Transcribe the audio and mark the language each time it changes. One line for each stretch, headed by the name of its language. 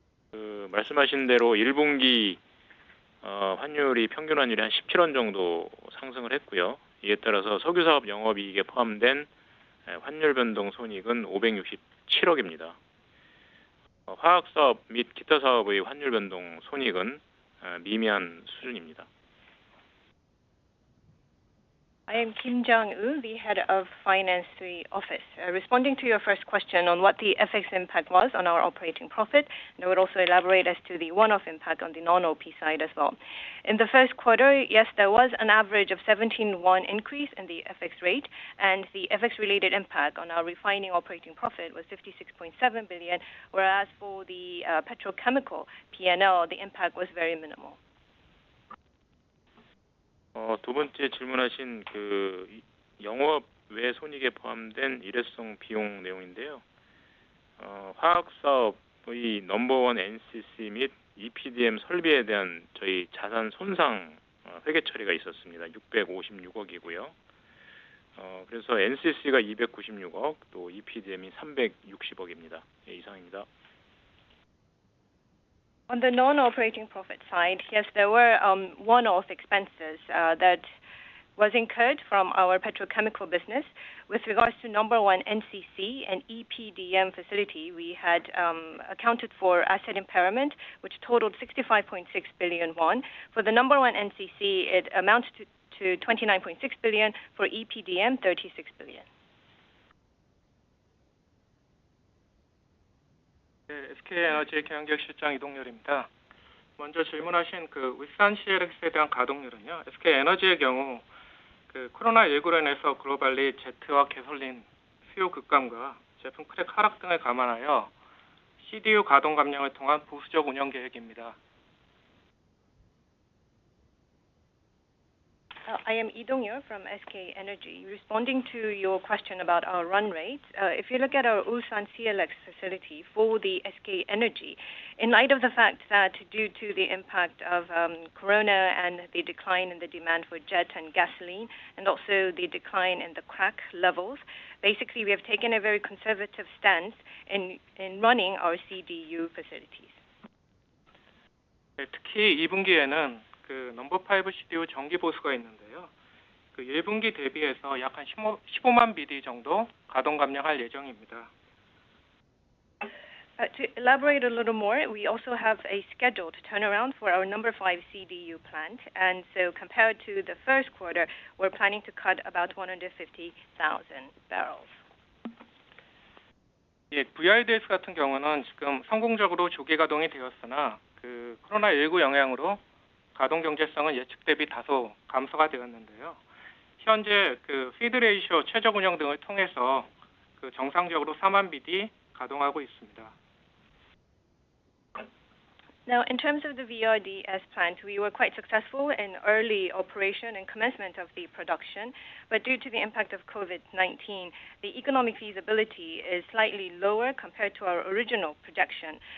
Korean: 그 말씀하신 대로 1분기 환율이 평균 환율이 한 17원 정도 상승을 했고요. 이에 따라서 석유사업 영업이익에 포함된 환율 변동 손익은 567억입니다. 화학사업 및 기타 사업의 환율 변동 손익은 미미한 수준입니다.
English: I am Kim Jong-woo, the head of Finance 3 Office. Responding to your first question on what the FX impact was on our operating profit, and I would also elaborate as to the one-off impact on the non-OP side as well. In the first quarter, yes, there was an average of 17 won increase in the FX rate, and the FX-related impact on our refining operating profit was 56.7 billion, whereas for the petrochemical P&L, the impact was very minimal.
Korean: 두 번째 질문하신 그 영업 외 손익에 포함된 일회성 비용 내용인데요. 화학 사업의 넘버원 NCC 및 EPDM 설비에 대한 저희 자산 손상 회계 처리가 있었습니다. 656억이고요. 그래서 NCC가 296억, 또 EPDM이 360억입니다. 예, 이상입니다.
English: On the non-operating profit side, yes, there were one-off expenses that was incurred from our petrochemical business. With regards to number one NCC and EPDM facility, we had accounted for asset impairment, which totaled 65.6 billion won. For the number one NCC, it amounts to 29.6 billion. For EPDM, 36 billion.
Korean: 네, SK에너지 경영기획실장 이동열입니다. 먼저 질문하신 그 울산 CLX에 대한 가동률은요. SK에너지의 경우 그 코로나19로 인해서 글로벌리 제트와 개솔린 수요 급감과 제품 크랙 하락 등을 감안하여 CDU 가동 감량을 통한 보수적 운영 계획입니다.
English: I am Lee Dong-yeol from SK Energy. Responding to your question about our run rate, if you look at our Ulsan CLX facility for the SK Energy, in light of the fact that due to the impact of corona and the decline in the demand for jet and gasoline, and also the decline in the crack levels, basically we have taken a very conservative stance in running our CDU facilities.
Korean: 네, 특히 2분기에는 그 넘버 5 CDU 정기 보수가 있는데요. 그 1분기 대비해서 약 한 15만 BD 정도 가동 감량할 예정입니다.
English: To elaborate a little more, we also have a scheduled turnaround for our number 5 CDU plant, and so compared to the first quarter, we're planning to cut about 150,000 barrels.
Korean: 예, VRDS 같은 경우는 지금 성공적으로 조기 가동이 되었으나 그 코로나19 영향으로 가동 경제성은 예측 대비 다소 감소가 되었는데요. 현재 그 피드 레이쇼 최적 운영 등을 통해서 그 정상적으로 4만 BD 가동하고 있습니다.
English: Now, in terms of the VRDS plant, we were quite successful in early operation and commencement of the production, but due to the impact of COVID-19, the economic feasibility is slightly lower compared to our original projection.